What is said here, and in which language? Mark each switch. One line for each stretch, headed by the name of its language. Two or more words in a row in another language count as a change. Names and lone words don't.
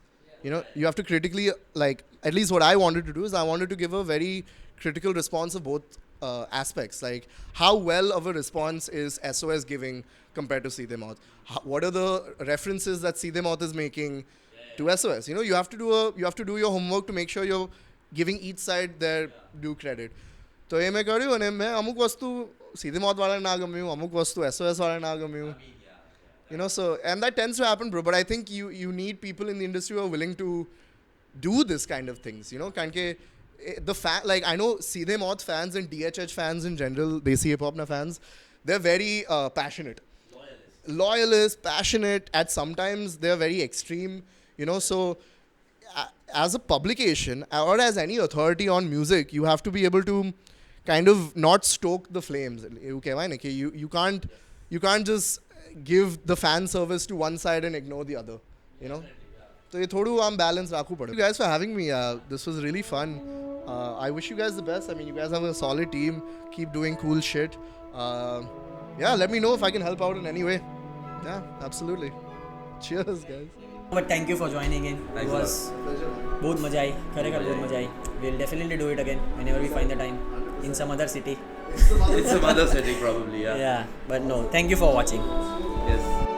English: You have to critically, like, at least what I wanted to do is I wanted to give a very critical response of both aspects. Like, how well of a response is SOS giving compared to Seedhe Maut? What are the references that Seedhe Maut is making to SOS? You have to do your homework to make sure you're giving each side their due credit.
Gujarati: તો એ મેં કર્યું અને મેં અમુક વસ્તુ સીધે મોત વાળા ના ગમ્યું, અમુક વસ્તુ SOS વાળા ના ગમ્યું.
English: So, and that tends to happen, bro. But I think you need people in the industry who are willing to do this kind of things,
Gujarati: કારણ કે
English: like, I know Seedhe Maut fans and DHH fans in general, Desi hip hop na fans, they're very passionate. Loyalist, passionate. At sometimes they're very extreme, so as a publication or as any authority on music, you have to be able to kind of not stoke the flames. You can't just give the fan service to one side and ignore the other, So
Gujarati: એ થોડું આમ balance રાખવું પડે.
English: Thank you guys for having me. This was really fun. I wish you guys the best. I mean, you guys have a solid team. Keep doing cool shit. Yeah, let me know if I can help out in any way. Yeah, absolutely. Cheers, guys. But thank you for joining in. It was
Gujarati: બહુ મજા આવી, ખરેખર બહુ મજા આવી.
English: We'll definitely do it again whenever we find the time in some other city. It's some other city probably, yeah. Yeah, but no, thank you for watching. Yes.